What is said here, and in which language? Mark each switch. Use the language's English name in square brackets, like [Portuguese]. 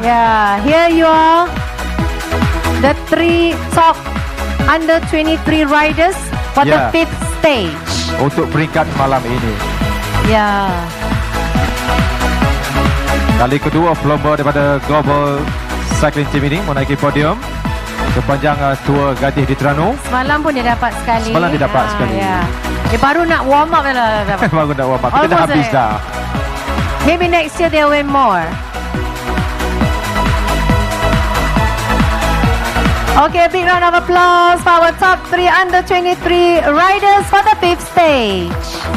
[English] Yeah, here you are, the 3 top under 23 riders for the 5th stage. [Malay] Untuk peringkat malam ini. Ya. Kali kedua pelomba daripada Global Cycling Team ini menaiki podium sepanjang tour Gateh di Tranung. Semalam pun dia dapat sekali. Semalam dia dapat sekali. Ya. Dia baru nak warm up lah. Baru nak warm up. Kita dah habis dah. [English] Maybe next year they'll win more. Okay, a big round of applause for our top 3 under 23 riders for the 5th stage.